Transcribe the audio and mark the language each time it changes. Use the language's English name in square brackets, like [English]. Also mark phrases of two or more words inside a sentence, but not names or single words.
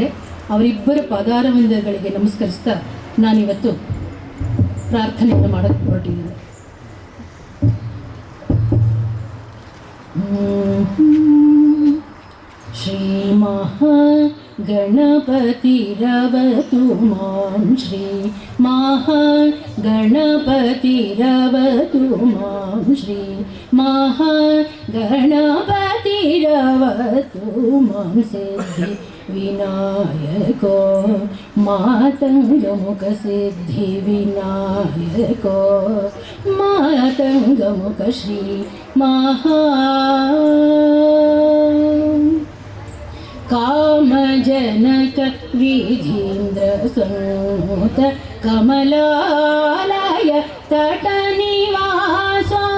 [Kannada] ಅವರಿಬ್ಬರ ಪಾದಾರವಿಂದಗಳಿಗೆ ನಮಸ್ಕರಿಸ್ತಾ ನಾನಿವತ್ತು ಪ್ರಾರ್ಥನೆಯನ್ನು ಮಾಡೋಕ್ಕೆ ಹೊರಟಿದ್ದೀನಿ. [Sanskrit] ಶ್ರೀ ಮಹಾಗಣಪತಿರವತು ಮಾಂ, ಶ್ರೀ ಮಹಾಗಣಪತಿರವತು ಮಾಂ, ಶ್ರೀ ಮಹಾಗಣಪತಿರವತು ಮಾಂ. ಸಿದ್ಧಿ ವಿನಾಯಕೋ ಮಾತಂಗಮುಖ, ಸಿದ್ಧಿ ವಿನಾಯಕೋ ಮಾತಂಗಮುಖ, ಶ್ರೀ ಮಹಾ ಕಾಮಜನಕ ವಿಧೀಂದ್ರ ಸಂತ ಕಮಲಾಲಯ ತಟ ನಿವಾಸ,